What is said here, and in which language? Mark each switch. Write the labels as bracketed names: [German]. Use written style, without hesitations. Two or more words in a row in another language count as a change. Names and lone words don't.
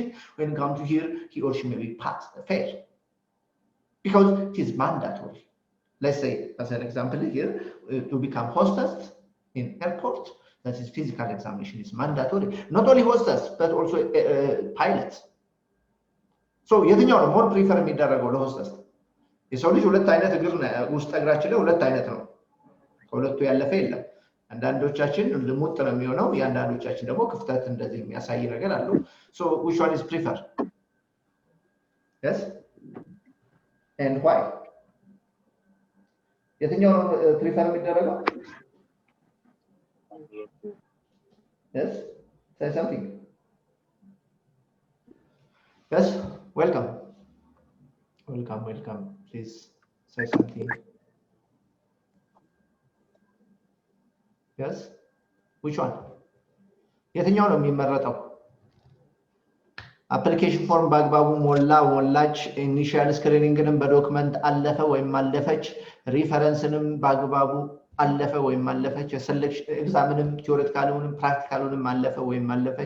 [English] When come to here, he or she may be failed. Because it is mandatory. Let's say, as an example here, to become hostess in airport, that is physical examination is mandatory. Not only hostess, but also pilots. So, [Amharic] የትኛው ነው [English] more prefer [Amharic] የሚደረገው ለሆስተስ? የሰው ልጅ ሁለት አይነት እግር ውስጥ እግራችን ላይ ሁለት አይነት ነው። ከሁለቱ ያለፈ የለም። አንዳንዶቻችን ልሙጥ ነው የሚሆነው ያንዳንዶቻችን ደግሞ ክፍተት እንደዚህ የሚያሳይ ነገር አለው [English] so which one is prefer yes and why [Amharic] የትኛው ነው ፕሪፈር የሚደረገው [English] yes say something yes welcome please say something yes which one [Amharic] የትኛው ነው የሚመረጠው [English] application form [Amharic] በአግባቡ ሞላች ኢኒሺያል ስክሪኒንግንም በዶክመንት አለፈ ወይም አለፈች ሪፈረንስንም በአግባቡ አለፈ ወይም አለፈች [English] selection exam theoretical practical [Amharic] አለፈ ወይም አለፈች